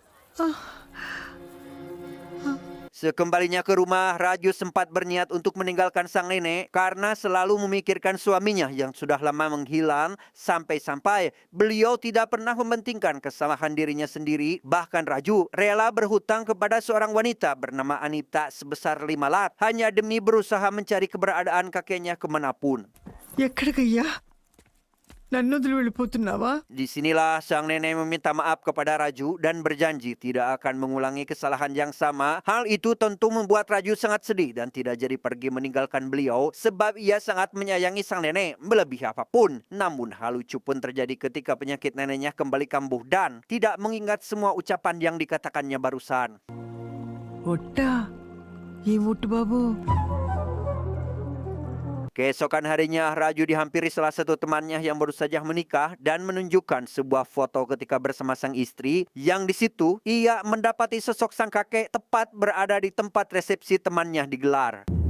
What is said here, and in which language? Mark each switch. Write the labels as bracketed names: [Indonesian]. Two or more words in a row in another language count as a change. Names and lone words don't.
[Indonesian] Sekembalinya ke rumah, Raju sempat berniat untuk meninggalkan sang nenek karena selalu memikirkan suaminya yang sudah lama menghilang sampai-sampai beliau tidak pernah mementingkan kesalahan dirinya sendiri. Bahkan Raju rela berhutang kepada seorang wanita bernama Anita sebesar 5 lat hanya demi berusaha mencari keberadaan kakeknya kemanapun. [Telugu] ఎక్కడికయ్యా నన్ను వదిలి వెళ్ళిపోతున్నావా? [Indonesian] Disinilah sang nenek meminta maaf kepada Raju dan berjanji tidak akan mengulangi kesalahan yang sama. Hal itu tentu membuat Raju sangat sedih dan tidak jadi pergi meninggalkan beliau sebab ia sangat menyayangi sang nenek melebihi apapun. Namun hal lucu pun terjadi ketika penyakit neneknya kembali kambuh dan tidak mengingat semua ucapan yang dikatakannya barusan. [Telugu] ఒట్టా ఈ ముట్టు బాబు. [Indonesian] Keesokan harinya, Raju dihampiri salah satu temannya yang baru saja menikah dan menunjukkan sebuah foto ketika bersama sang istri yang di situ ia mendapati sosok sang kakek tepat berada di tempat resepsi temannya digelar.